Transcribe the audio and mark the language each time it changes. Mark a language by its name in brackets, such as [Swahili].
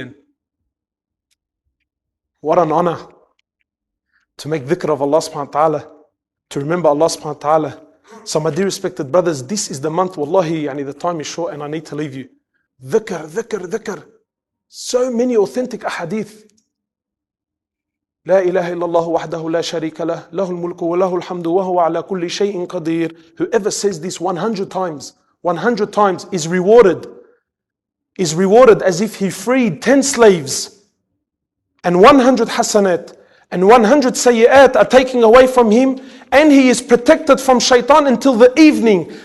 [English] And what an honor to make dhikr of Allah [Arabic] subhanahu wa ta'ala, [English] to remember Allah subhanahu wa ta'ala. So my dear respected brothers, this is the month, wallahi, the time is short and I need to leave you. Dhikr. So many authentic ahadith. [Arabic] لا إله إلا الله وحده لا شريك له له الملك وله الحمد وهو على كل شيء قدير. [English] Whoever says this 100 times is rewarded as if he freed 10 slaves, and 100 hasanat and 100 sayyat are taken away from him, and he is protected from shaitan until the evening.